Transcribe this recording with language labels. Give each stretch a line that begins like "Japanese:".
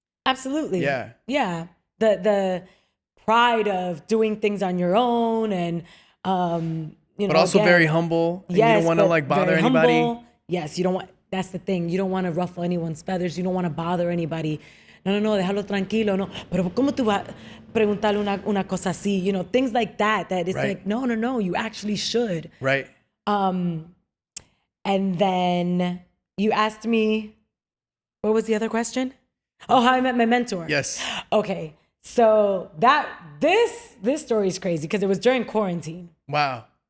English: Absolutely. Yeah. The pride of doing things on your own and but also again, very humble. And yes, you don't want to like bother anybody. Humble. Yes, you don't want. That's the thing. You don't want to ruffle anyone's feathers. You don't want to bother anybody.
Spanish: No, déjalo tranquilo. No, pero cómo tú vas a preguntarle una cosa así?
English: Things like that. That it's like no. You actually should. Right. And then you asked me, what was the other question? Oh, how I met my mentor. Yes. Okay. So this story is crazy because it was during quarantine. Wow.